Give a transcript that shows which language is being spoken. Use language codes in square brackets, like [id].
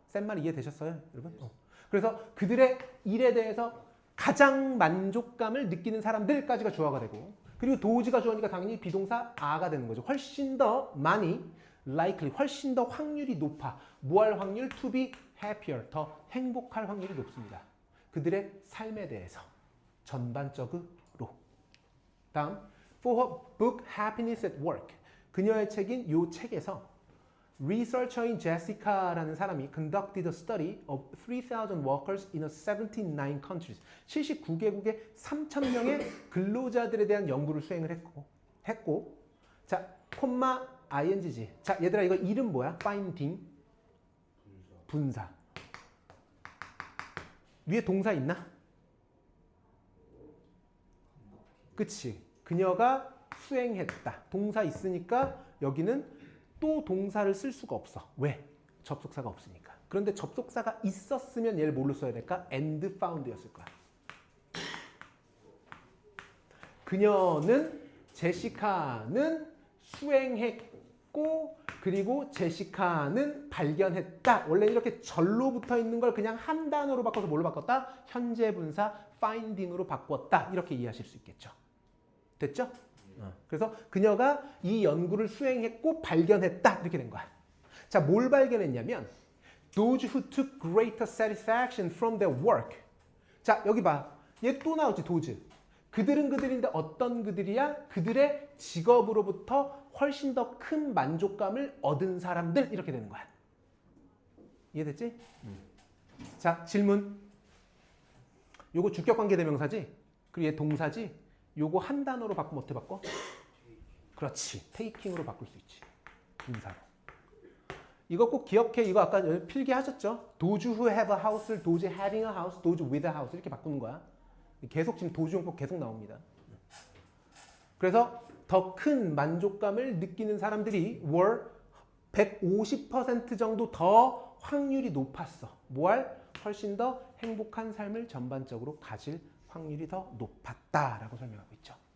[ko] 센 말 이해되셨어요, 여러분? 그래서 그들의 일에 대해서 가장 만족감을 느끼는 사람들까지가 주어가 되고 그리고 도지가 주어니까 당연히 비동사 a가 되는 거죠. 훨씬 더 많이 likely, 훨씬 더 확률이 높아. 뭐 할 확률? [en] to be happier, [ko] 더 행복할 확률이 높습니다. 그들의 삶에 대해서 전반적으로. [en] 다음, for her book Happiness at Work. [ko] 그녀의 책인 이 책에서 Researcher인 Jessica라는 사람이 [en] conducted a study of 3,000 workers in 79 countries. [ko] 79개국의 3,000명의 근로자들에 대한 연구를 수행을 했고 자, 콤마 ing지. 자, 얘들아 이거 이름 뭐야? finding 분사. 위에 동사 있나? 그치. 그녀가 수행했다. 동사 있으니까 여기는 또 동사를 쓸 수가 없어. 왜? 접속사가 없으니까. 그런데 접속사가 있었으면 얘를 뭘로 써야 될까? and found였을 거야. 그녀는, 제시카는 수행했고 그리고 제시카는 발견했다. 원래 이렇게 절로 붙어 있는 걸 그냥 한 단어로 바꿔서 뭘로 바꿨다? 현재 분사 finding으로 바꿨다. 이렇게 이해하실 수 있겠죠. 됐죠? 그래서 그녀가 이 연구를 수행했고 발견했다. 이렇게 된 거야. 자, 뭘 발견했냐면 [en] those who took greater satisfaction from their work. [ko] 자, 여기 봐. 얘 또 나오지, those. 그들은 그들인데 어떤 그들이야? 그들의 직업으로부터 훨씬 더 큰 만족감을 얻은 사람들. 이렇게 되는 거야. 이해됐지? 자, 질문. 요거 주격관계 대명사지? 그리고 얘 동사지? 요거 한 단어로 바꾸면 어떻게 바꿔? 그렇지. taking으로 바꿀 수 있지. 인사로. 이거 꼭 기억해. 이거 아까 필기하셨죠? [en] those who have a house를 those having a house, those with a house [ko] 이렇게 바꾸는 거야. 계속 지금 도주용법 계속 나옵니다. 그래서 더 큰 만족감을 느끼는 사람들이 were 150% 정도 더 확률이 높았어. 뭐할? 훨씬 더 행복한 삶을 전반적으로 가질 확률이 더 높았다라고 설명하고 있죠.